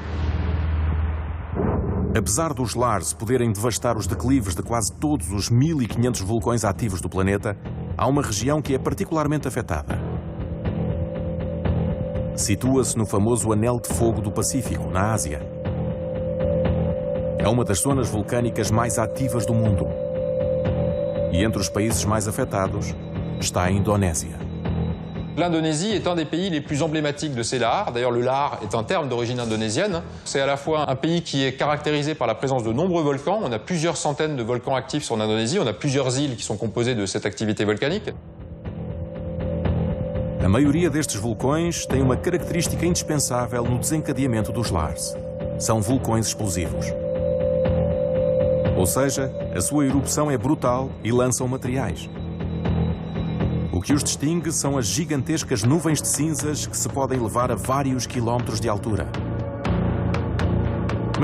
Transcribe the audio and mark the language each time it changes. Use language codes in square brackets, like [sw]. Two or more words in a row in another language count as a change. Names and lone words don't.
[pt] Apesar dos lares poderem devastar os declives de quase todos os 1500 vulcões ativos do planeta, há uma região que é particularmente afetada. Situa-se no famoso Anel de Fogo do Pacífico, na Ásia. É uma das zonas vulcânicas mais ativas do mundo. E entre os países mais afetados está a Indonésia. [fr] L'Indonésie est un des pays les plus emblématiques de ces lahars. D'ailleurs, le lahar est un terme d'origine indonésienne. C'est à la fois un pays qui est caractérisé par la présence de nombreux volcans. On a plusieurs centaines de volcans actifs sur l'Indonésie. On a plusieurs îles qui sont composées de cette activité volcanique. [pt] A maioria destes vulcões tem uma característica indispensável no desencadeamento dos lares. São vulcões explosivos. Ou seja, a sua erupção é brutal e lançam materiais. O que os distingue são as gigantescas nuvens de cinzas que se podem levar a vários quilómetros de altura.